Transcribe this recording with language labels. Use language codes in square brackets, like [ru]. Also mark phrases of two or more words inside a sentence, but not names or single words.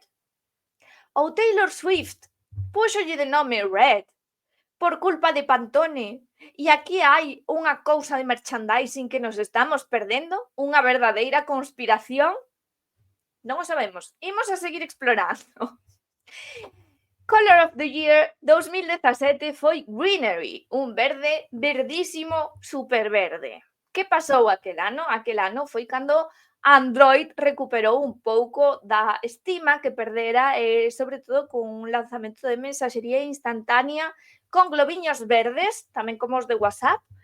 [gl] Ou Taylor Swift púxolle de nome Red por culpa de Pantone? E aquí hai unha cousa de merchandising que nos estamos perdendo? Unha verdadeira conspiración? Non o sabemos. Imos a seguir explorando. [en] Color of the Year [gl] 2017 foi Greenery, un verde verdísimo, super verde. Que pasou aquel ano? Aquel ano foi cando Android recuperou un pouco da estima que perdera, sobre todo con un lanzamento de mensaxería instantánea con globiños verdes, tamén como os de WhatsApp.